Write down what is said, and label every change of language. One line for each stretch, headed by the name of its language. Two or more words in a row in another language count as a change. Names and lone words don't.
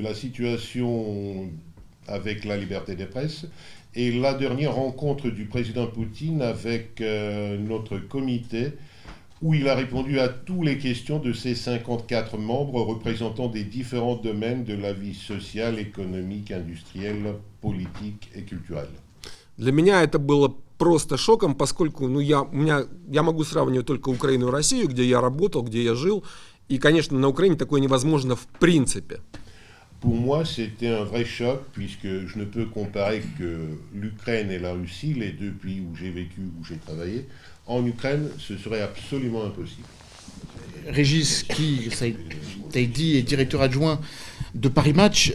French: la situation avec la liberté des presses est la dernière rencontre du président Poutine avec notre comité, où il a répondu à toutes les questions de ses 54 membres représentant des différents domaines de la vie sociale, économique, industrielle, politique et culturelle.
Russian: Для меня это было просто шоком, поскольку я могу сравнивать только Украину и Россию, где я работал, где я жил, и, конечно, на Украине такое невозможно в принципе.
French: Pour moi, c'était un vrai choc, puisque je ne peux comparer que l'Ukraine et la Russie, les deux pays où j'ai vécu, où j'ai travaillé. En Ukraine, ce serait absolument impossible. Régis, qui, ça a été dit, est directeur adjoint de Paris Match.